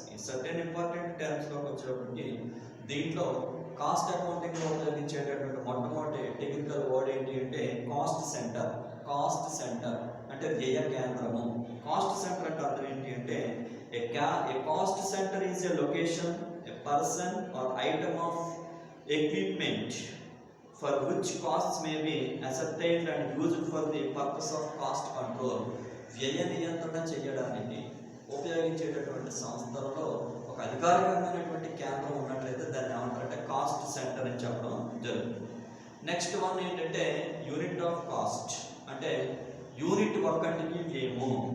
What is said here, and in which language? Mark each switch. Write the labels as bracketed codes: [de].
[te] ఈ certain important టర్మ్స్లోకి వచ్చేటప్పటికి దీంట్లో కాస్ట్ అకౌంటింగ్లో ఉపయోగించేటటువంటి మొట్టమొదటి టెక్నికల్ వర్డ్ ఏంటి అంటే కాస్ట్ సెంటర్ అంటే వ్యయ కేంద్రము. [en] cost centre [te] అంటే అర్థం ఏంటి అంటే [en] A cost centre is a location, a person or item of equipment for which costs may be ascertained and used for the purpose of cost control. [te] వ్యయ నియంత్రణ చేయడానికి ఉపయోగించేటటువంటి సంస్థలలో ఒక అధికారికమైనటువంటి కేంద్రం ఉన్నట్లయితే దాన్ని ఏమంటారంటే కాస్ట్ సెంటర్ అని చెప్పడం జరుగుతుంది. నెక్స్ట్ వన్ ఏంటంటే యూనిట్ ఆఫ్ కాస్ట్, అంటే యూనిట్ ఒక్కటికి వ్యయము.